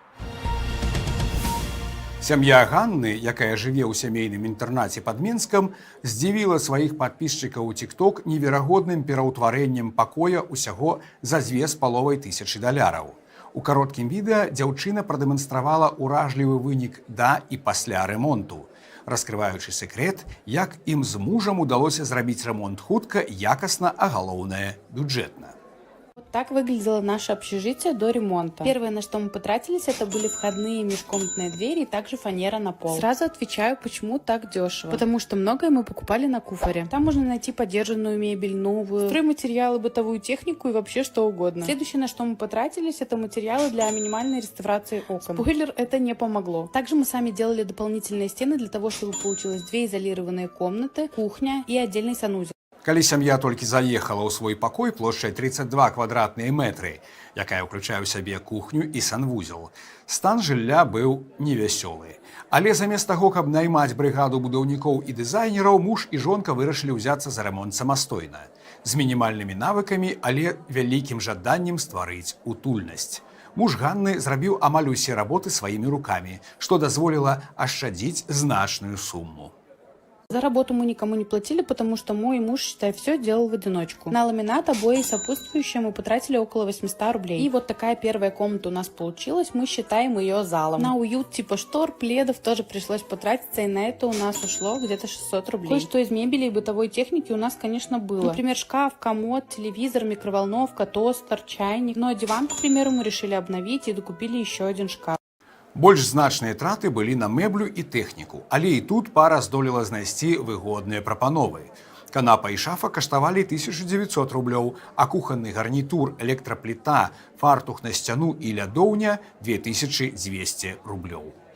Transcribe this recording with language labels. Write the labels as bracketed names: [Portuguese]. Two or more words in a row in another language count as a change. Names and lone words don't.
[Belarusian] Сям'я Ганны, якая жыве ў сямейным інтэрнаце пад Менскам, здзівіла сваіх падпісчыкаў у TikTok неверагодным пераўтварэннем пакоя ўсяго за $2500. У кароткім відэа дзяўчына прадэманстравала ўражлівы вынік да і пасля ремонту, раскрываючы секрет, як ім з мужам удалося зрабіць ремонт хутка, якасна, а галоўнае – бюджэтна. [Russian] Вот так выглядело наше общежитие до ремонта. Первое, на что мы потратились, это были входные межкомнатные двери и также фанера на пол. Сразу отвечаю, почему так дешево. Потому что многое мы покупали на Куфоре. Там можно найти подержанную мебель, новую, стройматериалы, бытовую технику и вообще что угодно. Следующее, на что мы потратились, это материалы для минимальной реставрации окон. Спойлер, это не помогло. Также мы сами делали дополнительные стены для того, чтобы получилось 2 изолированные комнаты, кухня и отдельный санузел. [Belarusian] Калі сям'я толькі заехала ў свой пакой плошчай 32 квадратныя метры, якая ўключае ў сябе кухню і санвузел, стан жылля быў невясёлы. Але замест таго, каб наймаць брыгаду будаўнікоў і дызайнераў, муж і жонка вырашылі ўзяцца за рамонт самастойна, з мінімальнымі навыкамі, але вялікім жаданнем стварыць утульнасць. Муж Ганны зрабіў амаль усе работы сваімі рукамі, што дазволіла ашчадзіць значную сумму. [Russian] За работу мы никому не платили, потому что мой муж, считай, все делал в одиночку. На ламинат, обои и сопутствующие мы потратили около 800 рублей. И вот такая первая комната у нас получилась, мы считаем ее залом. На уют типа штор, пледов тоже пришлось потратиться, и на это у нас ушло где-то 600 рублей. Кое-что из мебели и бытовой техники у нас, конечно, было. Например, шкаф, комод, телевизор, микроволновка, тостер, чайник. Но диван, к примеру, мы решили обновить и докупили еще один шкаф. [Belarusian] Больш значныя траты былі на мэблю і тэхніку, але і тут пара здолела знайсці выгодныя прапановы. Канапа і шафа каштавалі 1900 рублёў, а кухонны гарнітур, электрапліта, фартух на сцяну і лядоўня 2200 рублёў.